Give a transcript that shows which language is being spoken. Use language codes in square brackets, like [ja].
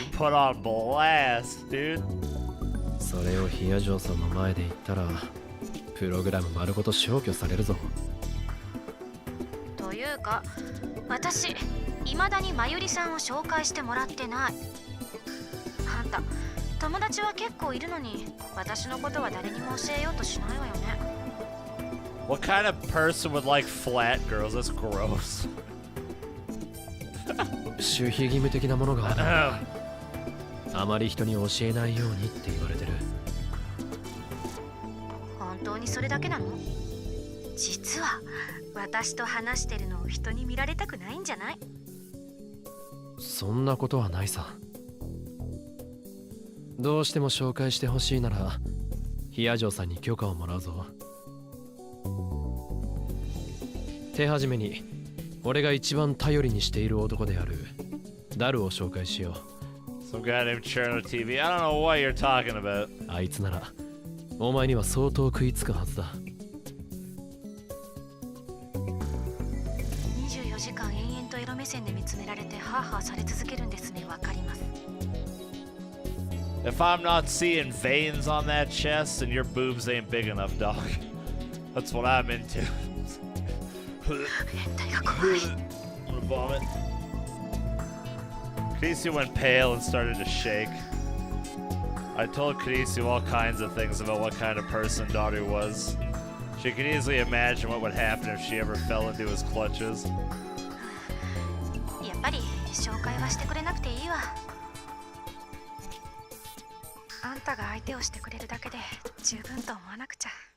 [en] getting put on blast, dude. [ja] それをヒヤジョーさんの前で言ったらプログラム丸ごと消去されるぞ。というか、私未だにまゆりさんを紹介してもらってない。あんた友達は結構いるのに、私のことは誰にも教えようとしないわよね。 [en] What kind of person would like flat girls? That's gross. [ja] 守秘義務的なものがある。あまり人に教えないようにって言われてる。本当にそれだけなの？実は私と話してるのを人に見られたくないんじゃない？そんなことはないさ。どうしても紹介してほしいならヒヤジョーさんに許可をもらうぞ。手始めに俺が一番頼りにしている男であるダルを紹介しよ [en] Some guy named Cirno TV. I don't know what you're talking about. [ja] う。あいつならお前には相当食いつくはずだ。 24時間延々とエロ目線で見つめられてハーハーされ続けるんですね。わかります。 [en] If I'm not seeing veins on that chest, then your boobs ain't big enough, dog. That's what I'm into. [ja] 変態が怖い。 [en] I'm gonna vomit. Kurisu went pale and started to shake. I told Kurisu all kinds of things about what kind of person Daru was. She could easily imagine what would happen if she ever fell into his clutches. [ja] やっぱり紹介はしてくれなくていいわ。あんたが相手をしてくれるだけで十分と思わなくちゃ。